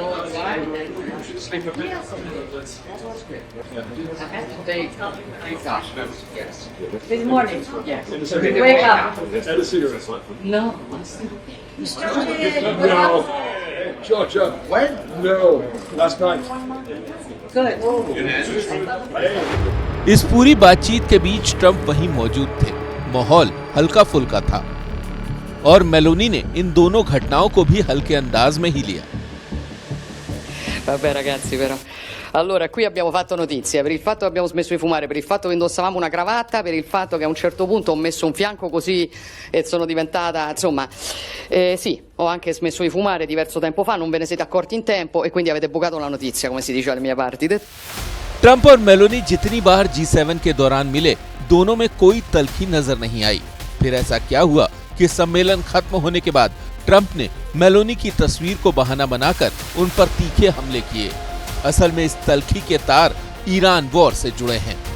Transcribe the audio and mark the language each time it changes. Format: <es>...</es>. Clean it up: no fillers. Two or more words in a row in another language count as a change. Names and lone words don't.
<en>Sleep a bit. Take off. Yes. This morning. Yes. Wake up. Had a cigarette. No. No. George, when? No. Last night. Good.</en> <hi>इस पूरी बातचीत के बीच ट्रंप वहीं मौजूद थे। माहौल हल्का फुल्का था और मेलोनी ने इन दोनों घटनाओं को भी हल्के अंदाज में ही लिया।</hi> <it>Vabbè ragazzi però. Allora, qui abbiamo fatto notizia per il fatto che abbiamo smesso di fumare, per il fatto che indossavamo una cravatta, per il fatto che a un certo punto ho messo un fianco così e sono diventata, insomma, sì, ho anche smesso di fumare diverso tempo fa, non ve ne siete accorti in tempo e quindi avete bucato la notizia, come si dice alle mie parti.</it> <hi>ट्रंप और मेलोनी जितनी बार G7 के दौरान मिले, दोनों में कोई तल्खी नजर नहीं आई। फिर ऐसा क्या हुआ कि सम्मेलन खत्म होने के बाद ट्रंप ने मेलोनी की तस्वीर को बहाना बनाकर उन पर तीखे हमले किए। असल में इस तल्खी के तार ईरान वॉर से जुड़े हैं।</hi>